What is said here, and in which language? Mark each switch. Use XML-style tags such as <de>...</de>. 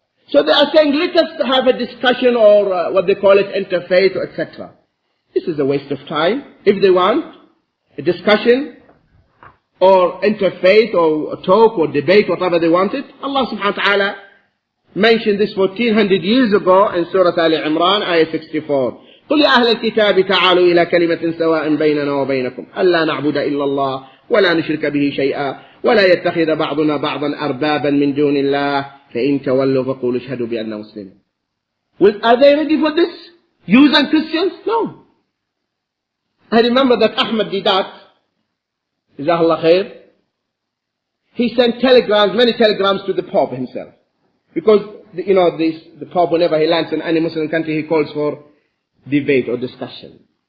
<en>So they are saying, let us have a discussion or what they call it, interfaith, or etc. This is a waste of time. If they want a discussion or interfaith or a talk or debate, whatever they wanted, Allah subhanahu wa ta'ala mentioned this 1400 years ago in Surah Al-Imran, ayah 64.</en> <ar>قل يا أهل الكتاب تعالوا إلى كلمة سواء بيننا وبينكم ألا نعبد إلا الله ولا نشرك به شيئا ولا يتخذ بعضنا بعضا أربابا من دون الله فإن تولوا فقولوا اشهدوا بأننا مسلمون.</ar> <en>Are they ready for this? Jews and Christians? No. I remember that Ahmad Didat, Jazahullah khair, he sent telegrams, many telegrams to the Pope himself. Because, the Pope, whenever he lands in any Muslim country, he calls for debate or discussion.</en>